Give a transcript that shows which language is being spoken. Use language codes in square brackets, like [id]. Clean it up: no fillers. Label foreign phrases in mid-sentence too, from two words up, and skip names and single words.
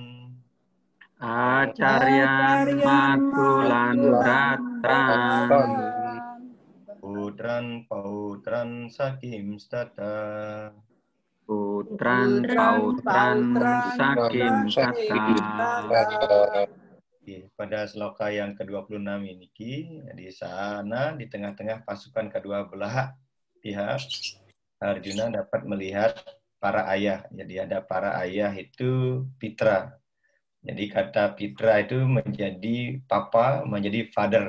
[sa] Acaryan Matulan Bratran Putran Pautran Sakim Stata Putran Pautran Sakim Tata. [id] Pada sloka yang ke-26 ini di sana di tengah-tengah pasukan kedua belah pihak Arjuna dapat melihat para ayah. Jadi ada para ayah itu Pitra. Jadi kata Pitra itu menjadi papa, menjadi father.